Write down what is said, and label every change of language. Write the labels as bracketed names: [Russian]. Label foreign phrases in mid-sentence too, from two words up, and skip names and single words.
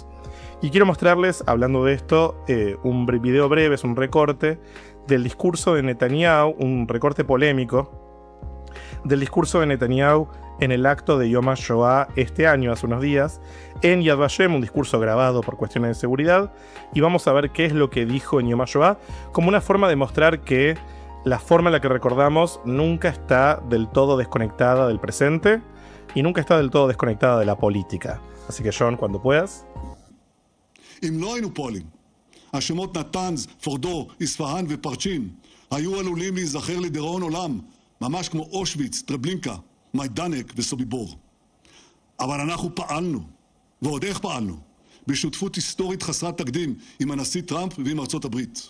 [Spanish] Y quiero mostrarles, hablando de esto, un video breve, es un recorte del discurso de Netanyahu, un recorte polémico del discurso de Netanyahu en el acto de Yom HaShoah este año, hace unos días, en Yad Vashem, un discurso grabado por cuestiones de seguridad, y vamos a ver qué es lo que dijo en Yom HaShoah, como una forma de mostrar que la forma en la que recordamos nunca está del todo desconectada del presente y nunca está del todo desconectada de la política. Así que John, cuando puedas. [Hebrew] אם לא היינו פועלים, השמות נתנז, פורדו, איספהאן ופרצ'ין היו עלולים להיזכר לדיראון עולם, ממש כמו אושוויץ, טרבלינקה, מיידנק וסוביבור. אבל אנחנו פעלנו, ועוד איך פעלנו, בשותפות היסטורית חסרת תקדים עם הנשיא טראמפ ועם ארצות הברית.